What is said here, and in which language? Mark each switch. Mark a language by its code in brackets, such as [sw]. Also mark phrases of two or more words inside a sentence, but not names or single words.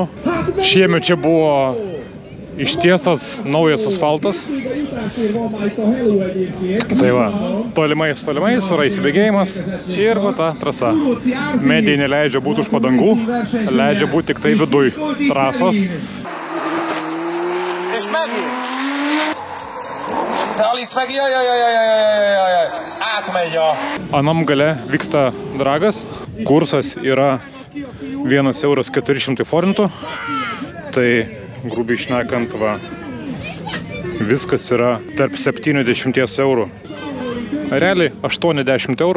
[lt] Šiemet čia buvo ištiestas naujas asfaltas. Tai va, tolimais yra įsibėgėjimas ir va ta trasa. Medijai neleidžia būti už padangų, leidžia būti tik tai viduj trasos. [hu] És megint! De Alice meg, jaj, átmegy a... [lt] Anam gale vyksta dragas. Kursas yra 1,400 forintų. Tai grubiai šnekant, va, viskas yra tarp 70 eurų. Realiai 80 eurų.